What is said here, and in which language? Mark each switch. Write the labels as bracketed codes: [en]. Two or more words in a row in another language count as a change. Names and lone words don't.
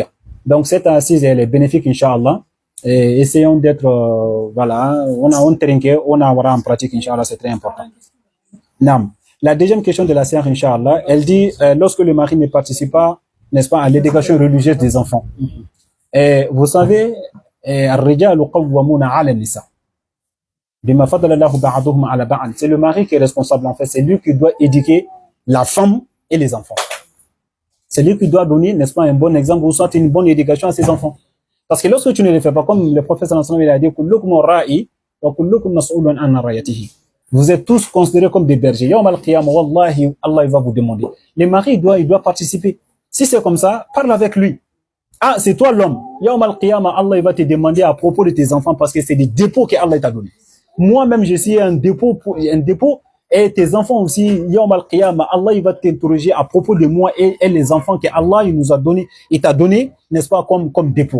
[fr] Donc cette assise elle est bénéfique Inch'Allah. Et essayons d'être voilà, on a en pratique Inch'Allah, c'est très important. Nam. La deuxième question de la sœur Inch'Allah, elle dit lorsque le mari ne participe pas, n'est-ce pas, à l'éducation religieuse des enfants. Et vous savez, [ar] الرجال قوامون على النساء بما فضل الله بعضهم على بعض. [fr] C'est le mari qui est responsable en fait, c'est lui qui doit éduquer la femme et les enfants. C'est lui qui doit donner, n'est-ce pas, un bon exemple ou soit une bonne éducation à ses enfants. Parce que lorsque tu ne le fais pas, comme le prophète [ar] صلى الله عليه وسلم [fr] il a dit [ar] كلكم راع وكلكم مسؤول عن رعيته. [fr] Vous êtes tous considérés comme des bergers. [ar] يوم القيامة, [fr] wallahi, Allah il va vous demander. Le mari il doit participer. Si c'est comme ça, parle avec lui. Ah, c'est toi l'homme. [ar] يوم القيامة, [fr] Allah il va te demander à propos de tes enfants parce que c'est des dépôts que Allah t'a donné. Moi-même, je suis un dépôt et tes enfants aussi. [ar] يوم القيامة, [fr] Allah il va t'interroger à propos de moi et les enfants que Allah il nous a donné, il t'a donné, n'est-ce pas, comme dépôt.